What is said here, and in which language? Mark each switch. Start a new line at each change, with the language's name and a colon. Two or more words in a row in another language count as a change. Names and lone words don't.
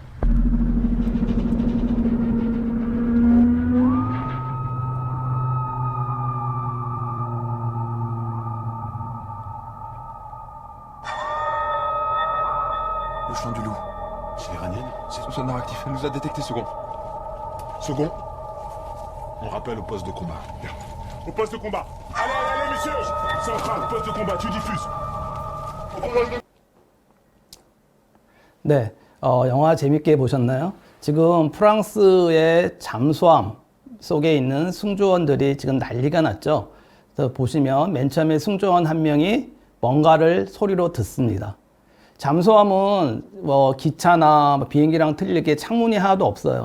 French: Le chant du loup. C'est l'iranienne? C'est son sonar actif. Elle nous a détecté, second. Second, on rappelle au poste de combat. Bien. Au poste de combat. Allez, allez, allez, messieurs. Central, poste de combat, tu diffuses. Au poste de...
Korean: 네, 영화 재밌게 보셨나요? 지금 프랑스의 잠수함 속에 있는 승조원들이 지금 난리가 났죠. 그래서 보시면 맨 처음에 승조원 한 명이 뭔가를 소리로 듣습니다. 잠수함은 뭐 기차나 비행기랑 틀리게 창문이 하나도 없어요.